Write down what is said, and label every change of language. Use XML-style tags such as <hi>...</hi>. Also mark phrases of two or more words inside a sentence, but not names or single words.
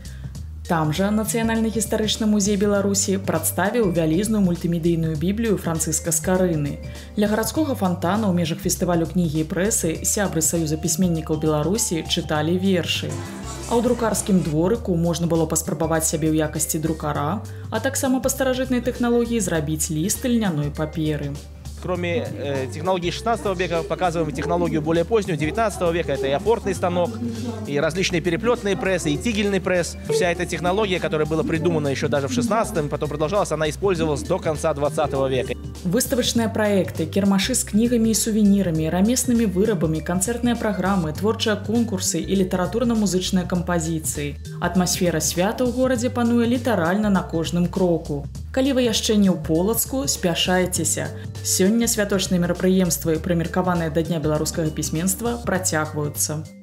<be>Там жа Нацыянальны гістарычны музей Беларусі прадставіў вялізную мультымедыйную біблію Францыска Скарыны. Ля гарадскога фантана ў межах фестывалю кнігі і прэсы сябры Саюза пісьменнікаў Беларусі чыталі вершы. А ў друкарскім дворыку можна было паспрабаваць сябе ў якасці друкара, а таксама па старажытнай тэхналогіі зрабіць ліст льняной паперы.</be> <ru>Кроме технологий 16 века, показываем технологию более позднюю, 19 века. Это и апортный станок, и различные переплетные прессы, и тигельный пресс. Вся эта технология, которая была придумана еще даже в 16-м, потом продолжалась, она использовалась до конца 20 века.</ru> <be>Выставачныя праекты, кірмашы з кнігамі і сувенірамі, рамеснымі вырабамі, канцэртныя праграмы, творчыя конкурсы і літаратурна-музычныя кампазіцыі. Атмасфера свята ў горадзе пануе літаральна на кожным кроку. Калі вы яшчэ не ў Полацку, спяшайцеся. Сёння святочныя мерапрыемствы, прымеркаваныя да Дня беларускага пісьменства, працягваюцца.</be>